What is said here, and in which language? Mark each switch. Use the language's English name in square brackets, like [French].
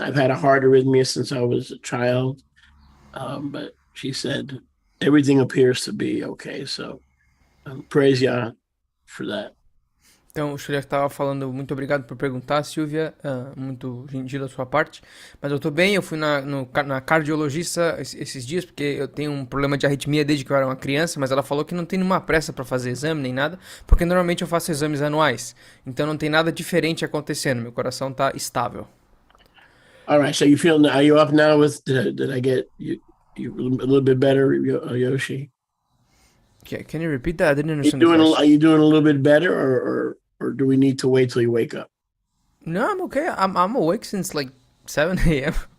[English] I've had a heart arrhythmia since I was a child. But she said everything appears to be okay. So praise Yah for that. [Portuguese] Então, o Shulek estava falando, muito obrigado por perguntar, Silvia, muito gentil da sua parte. Mas eu tô bem, eu fui na cardiologista esses dias, porque eu tenho um problema de arritmia desde que eu era uma criança, mas ela falou que não tem nenhuma pressa para fazer exame nem nada, porque normalmente eu faço exames anuais. Então não tem nada diferente acontecendo, meu coração tá estável. [English] All right, so are you up now with, did I get you a little bit better, Yoshi? Can you repeat that? I didn't understand. Are you doing a little bit better, or do we need to wait till you wake up? No, I'm okay. I'm awake since like 7 a.m.